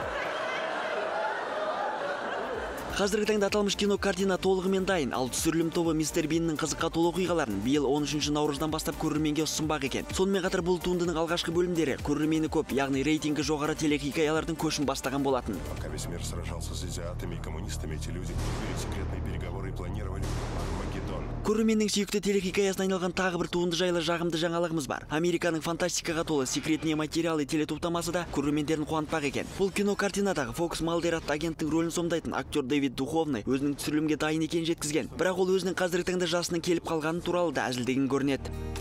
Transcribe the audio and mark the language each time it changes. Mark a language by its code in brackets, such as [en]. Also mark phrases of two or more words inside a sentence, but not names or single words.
[kk] Қазіргі таңда аталмыш кино картина толығымен дайын, ал түсірілім тобы Мистер Биннің қызыққа толы оқиғаларын биыл 13 наурыздан бастап көрерменге ұсынбақ екен. Сонымен қатар бұл туындының алғашқы бөлімдері көрермені көп, яғни рейтингі жоғары телехикаялардың көшін бастаған болатын. [ru] Пока весь мир сражался с азиатами и коммунистами, эти люди вели секретные переговоры и планировали Армагеддон. [kk] Көрерменнің сүйікті телехикаясына айналған тағы бір туынды жайлы жағымды жаңалығымыз бар. Американың фантастикаға толы секретные материалы телетоптамасы да көрермендерін қуантпақ екен. Бұл кино картинадағы Фокс Малдер атты агенттің рөлін сомдайтын актер Дэвид Духовный өзінің түсірілімге дайын екенін жеткізген. Бірақ ол өзінің қазіргі таңда жасының келіп қалғаны туралы да әзілдеген көрінеді.